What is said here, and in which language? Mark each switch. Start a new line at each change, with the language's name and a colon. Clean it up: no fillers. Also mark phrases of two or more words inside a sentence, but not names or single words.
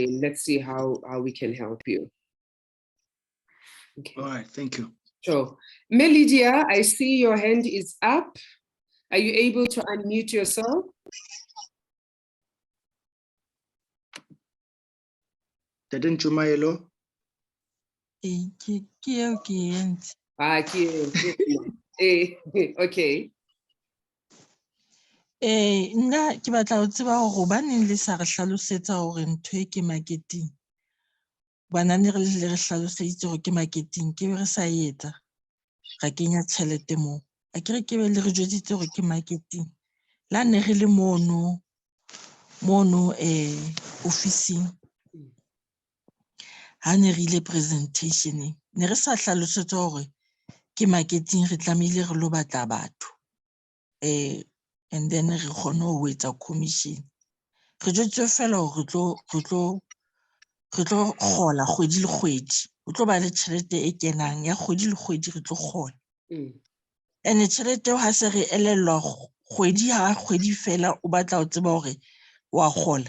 English: Let's see how we can help you. Okay. All right, thank you. Sure. Melidia, I see your hand is up. Are you able to unmute yourself? Didn't you, Milo? Okay.
Southern Sotho: Nna ke batla ho tseba hore hobaneng le sa re hlalosetsa hore ntho e ke marketing. Banane re hlaloseditse hore ke marketing, ke be re sa etsa. Ra kenya tjhelete moo. A ke re ke be le re jwetsitse hore ke marketing. La ne re le mono officing. Ha ne re ile presentation, ne re sa hlalosetswa hore ke marketing, re tlamehile re lo batla batho.
English: And then
Southern Sotho: re kgone ho etsa commission. Re jwetswe fela hore re tlo kgola kgwedi le kgwedi. Ho tlo ba le tjhelete e kenang ya kgwedi le kgwedi re tlo kgola. And tjhelete ha se re elellwa kgwedi fela o batla ho tseba hore wa kgola.